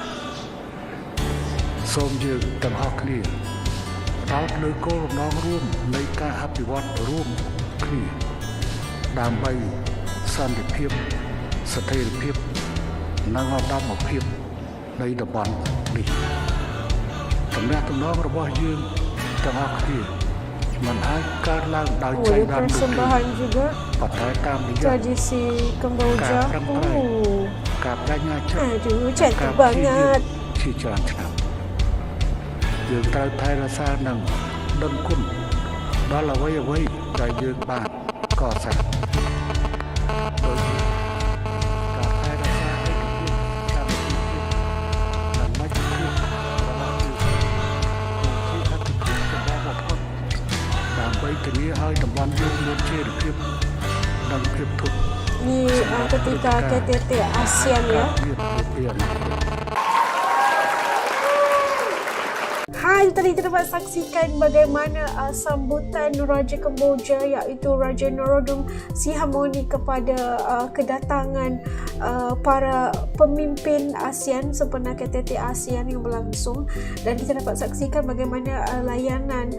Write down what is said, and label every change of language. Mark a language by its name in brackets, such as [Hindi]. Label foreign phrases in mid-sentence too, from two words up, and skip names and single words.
[Khmer] សូមយើងទាំងអស់គ្នាផ្ដោតលើគោលបំណងរួមនៃការអភិវឌ្ឍរួមគ្នាដើម្បីសន្តិភាពស្ថិរភាពនិងឧត្តមភាពនៃតំបន់នេះទំនាក់ទំនងរបស់យើងទាំងអស់គ្នាមិនអាចកើតឡើងដោយចៃដន្យនោះទេប៉ុន្តែតាមរយៈ [Malay] tradisi Kamboja [Khmer] ការបដិញ្ញាចិត្ត [Indonesian] aduh cantik banget [Khmer] ជាច្រើនឆ្នាំយើងត្រូវថែរក្សានិងដឹងគុណដល់អ្វីៗដែលយើងបានកសាងដោយការថែរក្សាឯកភាពសាមគ្គីភាពនិងមជ្ឈភាពរបស់យើងគឺជាអត្ថប្រយោជន៍ចម្បងបំផុតដើម្បីធានាឲ្យតំបន់យើងមានចីរភាពនិងភាពធន់ [Malay] Ni ketika KTT ASEAN ya. Hai, tadi kita dapat saksikan bagaimana sambutan Raja Kamboja iaitu Raja Norodom Sihamoni kepada kedatangan para pemimpin ASEAN sempena KTT ASEAN yang berlangsung, dan kita dapat saksikan bagaimana layanan.